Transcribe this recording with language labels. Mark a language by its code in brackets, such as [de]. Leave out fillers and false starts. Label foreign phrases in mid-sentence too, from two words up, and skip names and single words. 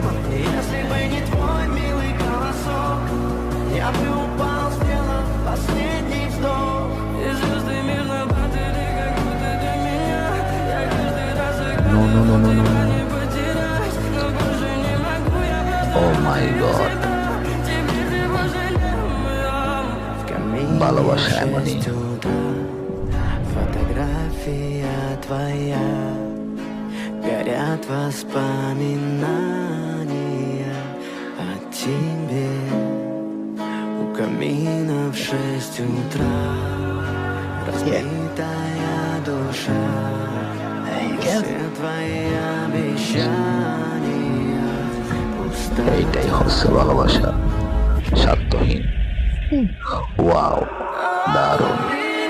[ru] Если бы не твой милый голосок, я бы упал, сделав последний вздох. И звезды мирно падали, как будто для меня. Я каждый раз [en] No, no, no, no, no, no. [ru] не потерять, но больше не могу я [en] Oh my God. [ru] теперь ты пожалел меня. В камине [bn] ভালোবাসা এমনই। [ru] 6 утра, фотография твоя, горят воспоминания о тебе. У камина в 6 утра, разбитая душа, все твои обещания пустая. [bn] এইটাই হচ্ছে ভালোবাসা, স্বার্থহীন। ওয়াও, দারুণ।